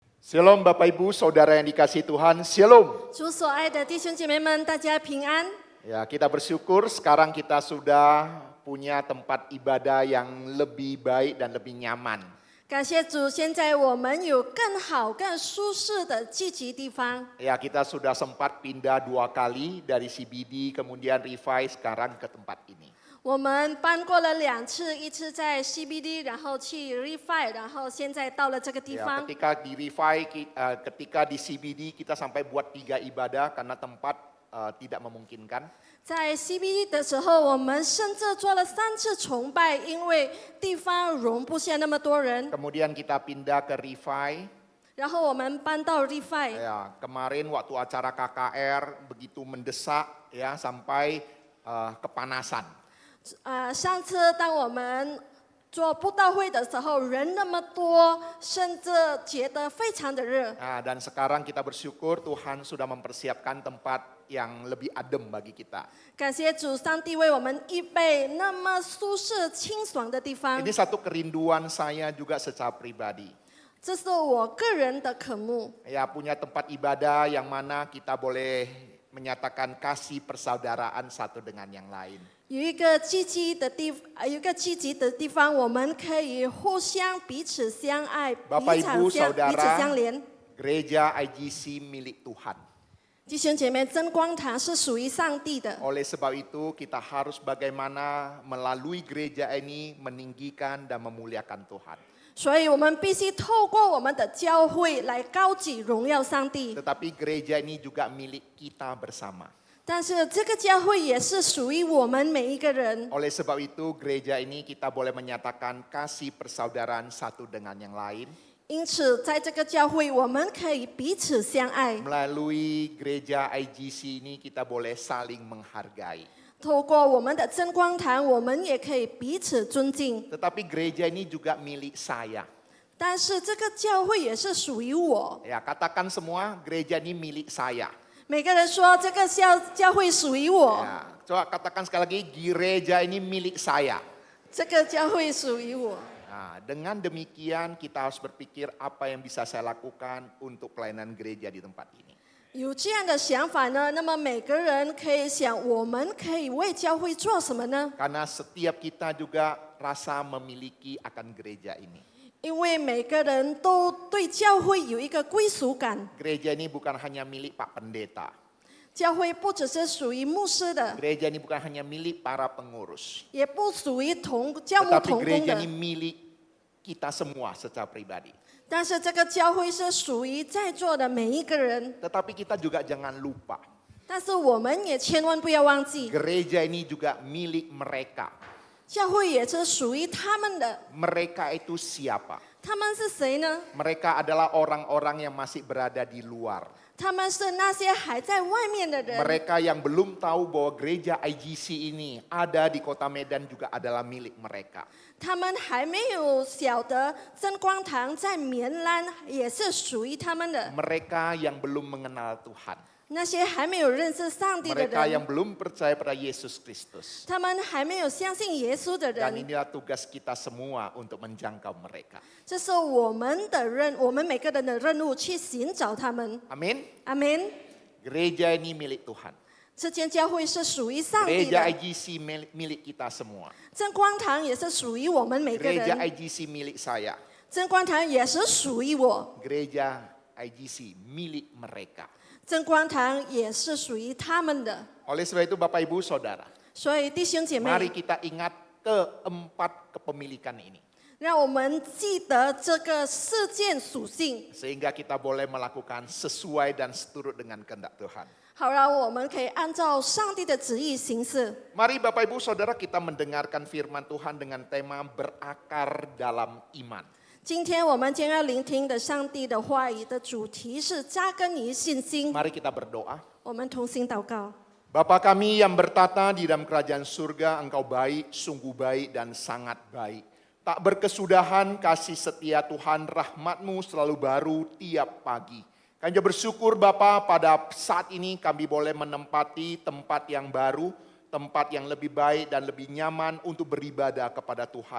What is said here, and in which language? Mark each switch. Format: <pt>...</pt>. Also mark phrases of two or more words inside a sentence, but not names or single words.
<id>Shalom Bapak Ibu, Saudara yang dikasihi Tuhan, Shalom.</id> <zh>主所爱的弟兄姐妹们，大家平安。</zh> <id>Ya, kita bersyukur sekarang kita sudah punya tempat ibadah yang lebih baik dan lebih nyaman.</id> <zh>感谢主，现在我们有更好、更舒适的聚集地方。</zh> <id>Ya, kita sudah sempat pindah 2 kali dari CBD kemudian Revive sekarang ke tempat ini.</id> <zh>我们搬过了2次，一次在 CBD， 然后去 Refi， 然后现在到了这个地</zh> <id>Ya,</id> <zh>方。</zh> <id>ketika di Revive, ketika di CBD kita sampai buat 3 ibadah karena tempat tidak memungkinkan.</id> <zh>在 CBD 的时候，我们甚至做了3次崇拜，因为地方容不下那么多人。</zh> <id>Kemudian kita pindah ke Revive.</id> <zh>然后我们搬到 Refi。</zh> <id>Ya, kemarin waktu acara KKR begitu mendesak ya sampai kepanasan.</id> <zh>上次当我们做布道会的时候，人那么多，甚至觉得非常的热。</zh> <id>Nah, dan sekarang kita bersyukur Tuhan sudah mempersiapkan tempat yang lebih adem bagi kita.</id> <zh>感谢主，上帝为我们预备那么舒适清爽的地方。</zh> <id>Ini satu kerinduan saya juga secara pribadi.</id> <zh>这是我个人的渴慕，</zh> <id>Ya, punya tempat ibadah yang mana kita boleh menyatakan kasih persaudaraan satu dengan yang lain.</id> <zh>有一个积极的地方，我们可以互相彼此相爱，</zh> <id>Bapak</id> <zh>彼</zh> <id>Ibu</id> <zh>此相连。</zh> <id>Gereja IGC milik Tuhan.</id> <zh>弟兄姐妹，真光堂是属于上帝的。</zh> <id>Oleh sebab itu kita harus bagaimana melalui gereja ini meninggikan dan memuliakan Tuhan.</id> <zh>所以我们必须透过我们的教会来高举荣耀上帝。</zh> <id>Tetapi gereja ini juga milik kita bersama.</id> <zh>但是这个教会也是属于我们每一个人。</zh> <id>Oleh sebab itu gereja ini kita boleh menyatakan kasih persaudaraan satu dengan yang lain.</id> <zh>因此，在这个教会，我们可以彼此相爱。</zh> <id>Melalui gereja IGC ini kita boleh saling menghargai.</id> <zh>透过我们的真光堂，我们也可以彼此尊敬。</zh> <id>Tetapi gereja ini juga milik saya.</id> <zh>但是这个教会也是属于我。</zh> <id>Ya, katakan semua gereja ini milik saya.</id> <zh>每个人说这个教会属于我，</zh> <id>Ya, coba katakan sekali lagi gereja ini milik saya.</id> <zh>这个教会属于我。</zh> <id>Nah, dengan demikian kita harus berpikir apa yang bisa saya lakukan untuk pelayanan gereja di tempat ini.</id> <zh>有这样的想法呢，那么每个人可以想，我们可以为教会做什么呢？</zh> <id>Karena setiap kita juga rasa memiliki akan gereja ini.</id> <zh>因为每个人都对教会有一个归属感。</zh> <id>Gereja ini bukan hanya milik Pak Pendeta.</id> <zh>教会不只是属于牧师的，</zh> <id>Gereja ini bukan hanya milik para pengurus.</id> <zh>也不属于教牧</zh> <id>Tetapi</id> <zh>同工</zh> <id>gereja</id> <zh>的</zh> <id>ini。milik kita semua secara pribadi.</id> <zh>但是这个教会是属于在座的每一个人，</zh> <id>Tetapi kita juga jangan lupa.</id> <zh>但是我们也千万不要忘记，</zh> <id>Gereja ini juga milik mereka.</id> <zh>教会也是属于他们的。</zh> <id>Mereka itu siapa?</id> <zh>他们是谁呢？</zh> <id>Mereka adalah orang-orang yang masih berada di luar.</id> <zh>他们是那些还在外面的人。</zh> <id>Mereka yang belum tahu bahwa gereja IGC ini ada di kota Medan juga adalah milik mereka.</id> <zh>他们还没有晓得真光堂在棉兰也是属于他们的。</zh> <id>Mereka yang belum mengenal Tuhan.</id> <zh>那些还没有认识上帝的</zh> <id>Mereka</id> <zh>人，</zh> <id>yang belum percaya pada Yesus Kristus.</id> <zh>他们还没有相信耶稣的</zh> <id>Dan</id> <zh>人，</zh> <id>inilah tugas kita semua untuk menjangkau mereka.</id> <zh>这是我们每个人的任务，去寻找他们。</zh> <id>Amin.</id> <zh>阿门。</zh> <id>Gereja ini milik Tuhan.</id> <zh>这间教会是属于上帝</zh> <id>Gereja</id> <zh>的，</zh> <id>IGC milik kita semua.</id> <zh>真光堂也是属于我们每个</zh> <id>Gereja</id> <zh>人，</zh> <id>IGC milik saya.</id> <zh>真光堂也是属于我，</zh> <id>Gereja IGC milik mereka.</id> <zh>真光堂也是属于他们的。</zh> <id>Oleh sebab itu Bapak Ibu Saudara,</id> <zh>所以弟兄姐</zh> <id>mari</id> <zh>妹，</zh> <id>kita ingat keempat kepemilikan ini.</id> <zh>让我们记得这个4件属性，</zh> <id>Sehingga kita boleh melakukan sesuai dan seturut dengan kehendak Tuhan.</id> <zh>好让我们可以按照上帝的旨意行事。</zh> <id>Mari Bapak Ibu Saudara kita mendengarkan firman Tuhan dengan tema berakar dalam iman.</id> <zh>今天我们将要聆听的上帝的话语的主题是扎根于信心。</zh> <id>Mari kita berdoa.</id> <zh>我们同心祷告。</zh> <id>Bapa kami yang bertata di dalam kerajaan surga, Engkau baik, sungguh baik dan sangat baik. Tak berkesudahan kasih setia Tuhan, rahmat-Mu selalu baru tiap pagi. Kami bersyukur Bapa pada saat ini kami boleh menempati tempat yang baru, tempat yang lebih baik dan lebih nyaman untuk beribadah kepada Tuhan.</id>